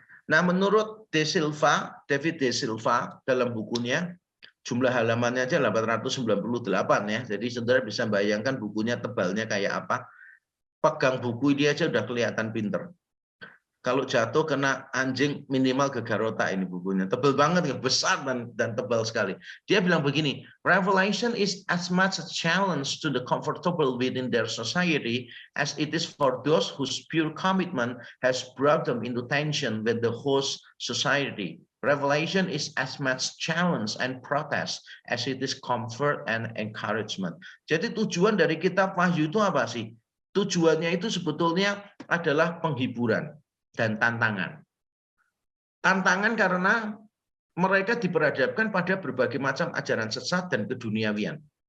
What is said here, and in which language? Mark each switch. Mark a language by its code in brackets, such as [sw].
[id] Nah, menurut David De Silva dalam bukunya, jumlah halamannya aja 898 ya. Jadi saudara bisa bayangkan bukunya tebalnya kayak apa. Pegang buku ini aja udah kelihatan pinter. Kalau jatuh kena anjing minimal gegar otak, ini bukunya. Tebal banget, besar dan tebal sekali. Dia bilang begini, [en] Revelation is as much a challenge to the comfortable within their society as it is for those whose pure commitment has brought them into tension with the host society. Revelation is as much challenge and protest as it is comfort and encouragement. [id] Jadi tujuan dari kitab Wahyu itu apa sih? Tujuannya itu sebetulnya adalah penghiburan dan tantangan. Tantangan karena mereka diperhadapkan pada berbagai macam ajaran sesat dan keduniawian.